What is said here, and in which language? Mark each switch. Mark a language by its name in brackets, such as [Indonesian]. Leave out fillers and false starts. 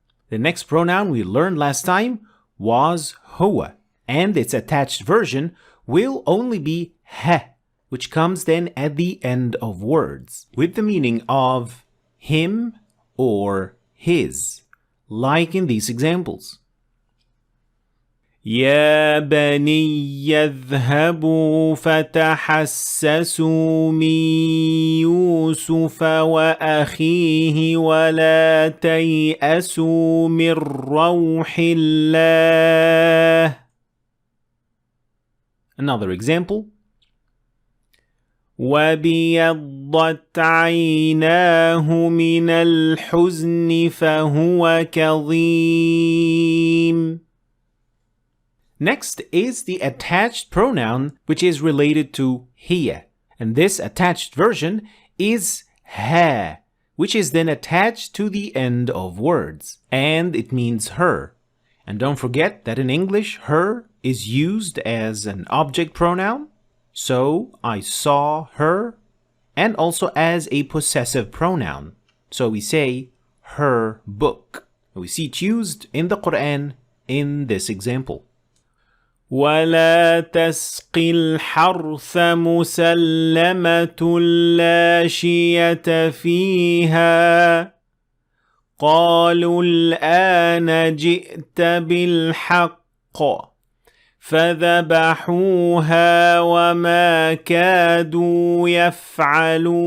[English] The next pronoun we learned last time was huwa, and its attached version will only be he, which comes then at the end of words, with the meaning of him or his, like in these examples. [Arabic] يا بني اذهبوا فتحسسوا من يوسف وأخيه ولا تيأسوا من روح الله. [English] Another example. [Arabic] وبيضت عيناه من الحزن فهو كظيم. [English] Next is the attached pronoun, which is related to hiya, and this attached version is ha, which is then attached to the end of words, and it means her. And don't forget that in English, her is used as an object pronoun, so I saw her, and also as a possessive pronoun, so we say her book. We see it used in the Quran in this example. [Arabic] ولا تسقي الحرث مسلمة لا شية فيها قالوا الآن جئت بالحق فذبحوها وما كادوا يفعلون.